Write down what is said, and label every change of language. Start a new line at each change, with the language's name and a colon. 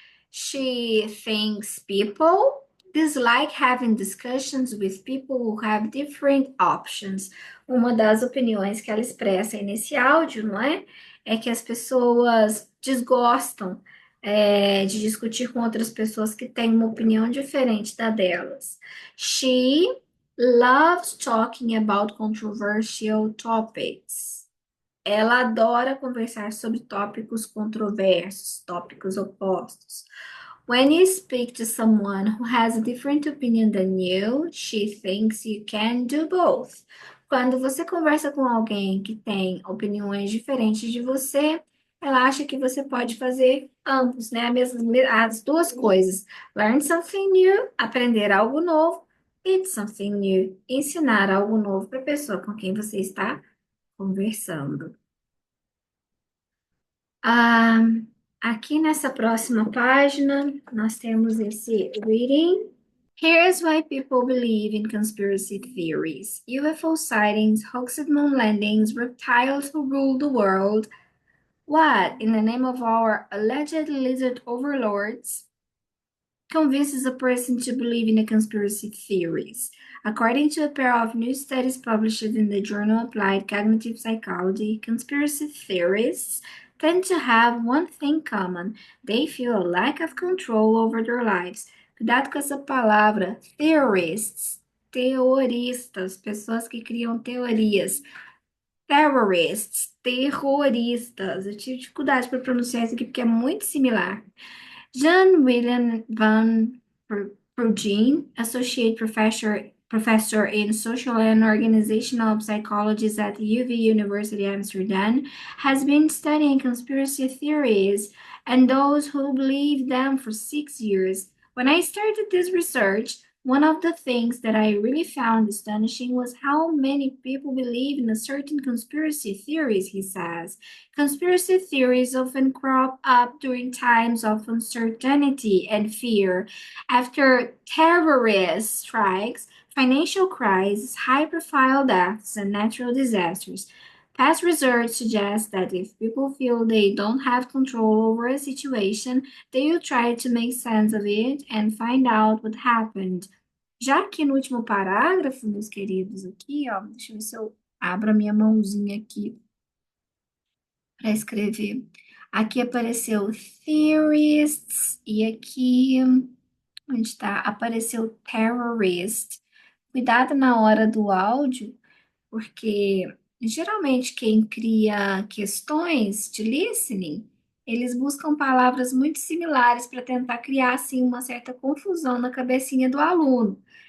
English: She thinks people dislike having discussions with people who have different options.
Portuguese: Uma das opiniões que ela expressa aí nesse áudio, não é? É que as pessoas desgostam de discutir com outras pessoas que têm uma opinião diferente da delas.
English: She loves talking about controversial topics.
Portuguese: Ela adora conversar sobre tópicos controversos, tópicos opostos.
English: When you speak to someone who has a different opinion than you, she thinks you can do both.
Portuguese: Quando você conversa com alguém que tem opiniões diferentes de você, ela acha que você pode fazer ambos, né? As duas coisas.
English: Learn something new,
Portuguese: aprender algo novo,
English: Teach something new.
Portuguese: Ensinar algo novo para a pessoa com quem você está conversando. Ah, aqui nessa próxima página, nós temos esse reading.
English: Here's why people believe in conspiracy theories. UFO sightings, hoaxed moon landings, reptiles who rule the world. What, in the name of our alleged lizard overlords, convinces a person to believe in the conspiracy theories? According to a pair of new studies published in the journal Applied Cognitive Psychology, conspiracy theorists tend to have one thing common. They feel a lack of control over their lives.
Portuguese: Cuidado com essa palavra, theorists, teoristas, pessoas que criam teorias. Terrorists, terroristas. Eu tive dificuldade para pronunciar isso aqui porque é muito similar.
English: John William van Perugin, Associate Professor in Social and Organizational Psychology at UV University Amsterdam, has been studying conspiracy theories and those who believe them for 6 years. When I started this research, one of the things that I really found astonishing was how many people believe in a certain conspiracy theories, he says. Conspiracy theories often crop up during times of uncertainty and fear. After terrorist strikes, financial crises, high-profile deaths, and natural disasters. Past research suggests that if people feel they don't have control over a situation, they will try to make sense of it and find out what happened.
Portuguese: Já aqui no último parágrafo, meus queridos, aqui, ó, deixa eu ver se eu abro a minha mãozinha aqui para escrever. Aqui apareceu theorists e aqui, onde está? Apareceu terrorist. Cuidado na hora do áudio, porque geralmente quem cria questões de listening, eles buscam palavras muito similares para tentar criar assim uma certa confusão na cabecinha do aluno.